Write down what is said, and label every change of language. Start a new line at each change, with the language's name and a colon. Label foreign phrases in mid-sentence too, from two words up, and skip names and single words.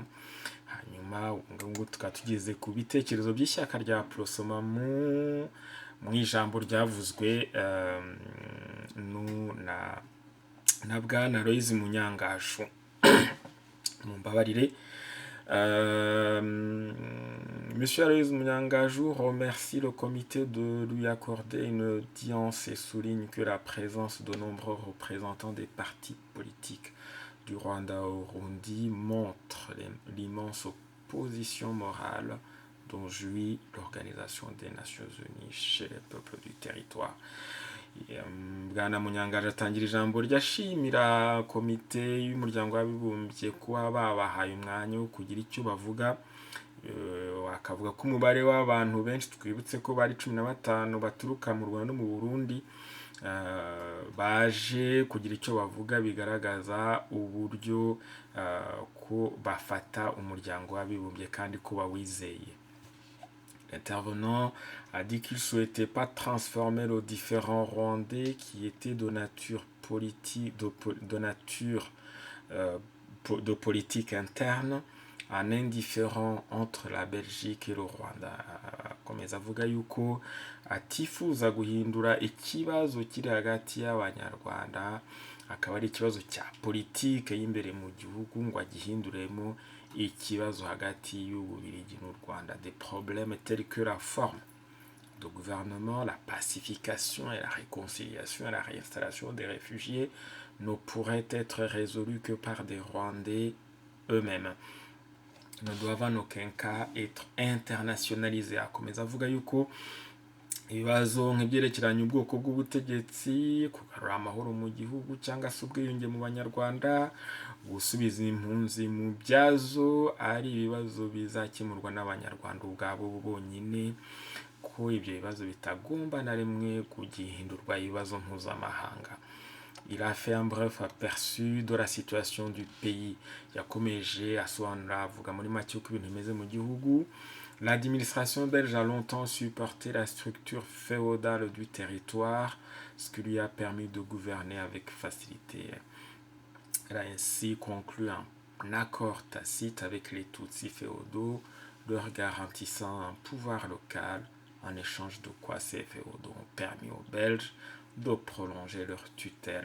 Kinyarwanda: Hanyuma ubwo tukaba tugeze ku bitekerezo by'ishyaka rya Prosoma mu ijambo ryavuzwe na bwana Aloys Munyangaju. Mumbabarire.
French: Monsieur Aloys Munyangaju remercie le comité de lui accorder une audience et souligne que la présence de nombreux représentants des partis politiques du Rwanda au Burundi montre l'immense opposition morale dont jouit l'Organisation des Nations Unies chez les peuples du territoire.
Kinyarwanda: Bwana Munyangaju atangira ijambo ryashimira komite y'umuryango w'abibumbye kuba babahaye umwanya wo kugira icyo bavuga. Akavuga ko umubare w'abantu benshi, twibutse ko bari 15 baturuka mu Rwanda no mu Burundi, baje kugira icyo bavuga, bigaragaza uburyo ko bafata umuryango w'abibumbye kandi ko bawizeye.
French: L'intervenant a dit qu'il ne souhaitait pas transformer les différents Rwandais qui étaient de nature politique, de politique interne en indifférent entre la Belgique et le Rwanda.
Kinyarwanda: Komeza avuga yuko atifuza guhindura ikibazo kiri hagati y'Abanyarwanda, akaba ari ikibazo cya politike y'imbere mu gihugu, ngo agihinduremo ikibazo hagati y'Ububiligi n'u Rwanda.
French: Des problèmes tels que la forme de gouvernement, la pacification et la réconciliation et la réinstallation des réfugiés ne pourraient être résolus que par des Rwandais eux-mêmes, ne doivent en aucun cas être internationalisés.
Kinyarwanda: Akomeza avuga yuko ibibazo nk'ibyerekeranye ubwoko bw'ubutegetsi, kugarura amahoro mu gihugu cyangwa se ubwiyunge mu Banyarwanda, gusubiza impunzi mu byazo, ari ibibazo bizakemurwa n'Abanyarwanda ubwabo bonyine, ko ibyo bibazo bitagomba na rimwe kugihindurwa ibibazo mpuzamahanga.
French: Il a fait un bref aperçu de la situation du pays.
Kinyarwanda: Yakomeje asobanura, avuga muri make uko ibintu bimeze mu gihugu.
French: L'administration belge a longtemps supporté la structure féodale du territoire, ce qui lui a permis de gouverner avec facilité. Elle a ainsi conclu un accord tacite avec les Tutsis féodaux, leur garantissant un pouvoir local, en échange de quoi ces féodaux ont permis aux Belges de prolonger leur tutelle.